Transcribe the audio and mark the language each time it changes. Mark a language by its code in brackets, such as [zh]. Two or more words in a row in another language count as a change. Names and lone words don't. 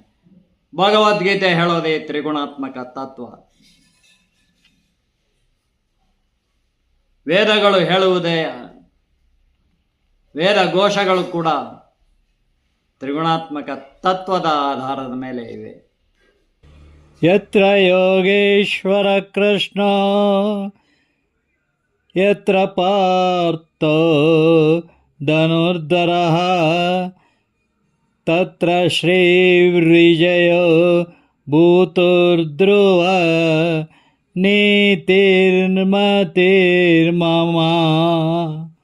[kn] ಭಗವದ್ಗೀತೆ ಹೇಳೋದೇ ತ್ರಿಗುಣಾತ್ಮಕ ತತ್ವ. ವೇದಗಳು ಹೇಳುವುದೇ, ವೇದ ಘೋಷಗಳು ಕೂಡ ತ್ರಿಗುಣಾತ್ಮಕ ತತ್ವದ ಆಧಾರದ ಮೇಲೆ ಇವೆ. [sa] ಯತ್ರ ಯೋಗೇಶ್ವರ ಕೃಷ್ಣ ಯತ್ರ ಪಾರ್ಥೋ ಧನುರ್ಧರಃ ತತ್ರ ಶ್ರೀರ್ವಿಜಯೋ ಭೂತುರ್ಧ್ರುವ ನೀತಿರ್ಮತಿರ್ಮಮ.